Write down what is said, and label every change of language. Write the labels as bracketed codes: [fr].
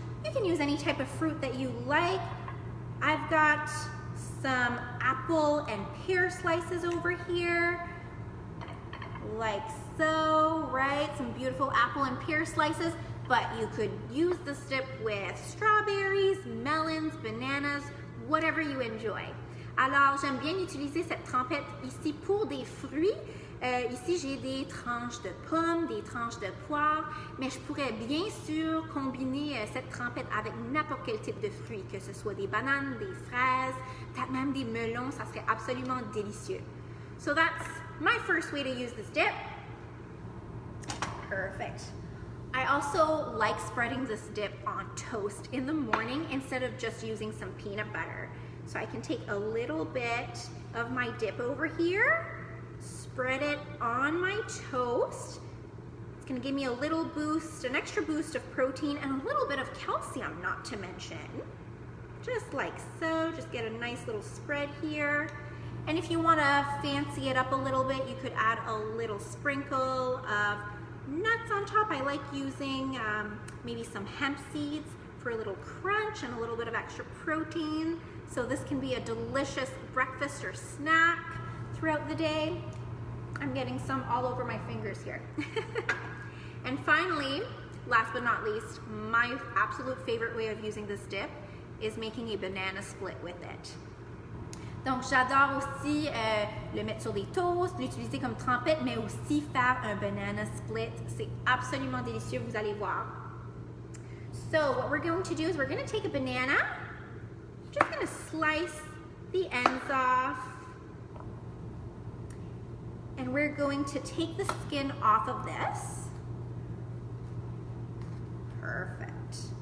[en] You can use any type of fruit that you like. I've got some apple and pear slices over here, like so, right? Some beautiful apple and pear slices. But you could use this dip with strawberries, melons, bananas, whatever you enjoy. [fr] Alors, j'aime bien utiliser cette trempette ici pour des fruits. Ici, j'ai des tranches de pommes, des tranches de poires, mais je pourrais bien sûr combiner cette trempette avec n'importe quel type de fruits, que ce soit des bananes, des fraises, peut-être même des melons, ça serait absolument délicieux. [en] So that's my first way to use this dip. Perfect. I also like spreading this dip on toast in the morning instead of just using some peanut butter. So I can take a little bit of my dip over here, spread it on my toast. It's gonna give me a little boost, an extra boost of protein and a little bit of calcium, not to mention. Just like so, just get a nice little spread here. And if you wanna fancy it up a little bit, you could add a little sprinkle of nuts on top. I like using maybe some hemp seeds for a little crunch and a little bit of extra protein. So this can be a delicious breakfast or snack throughout the day. I'm getting some all over my fingers here. And finally, last but not least, my absolute favorite way of using this dip is making a banana split with it. [fr] Donc, j'adore aussi le mettre sur des toasts, l'utiliser comme trempette, mais aussi faire un banana split. C'est absolument délicieux, vous allez voir. [en] So, what we're going to do is we're going to take a banana. I'm just going to slice the ends off. And we're going to take the skin off of this. Perfect.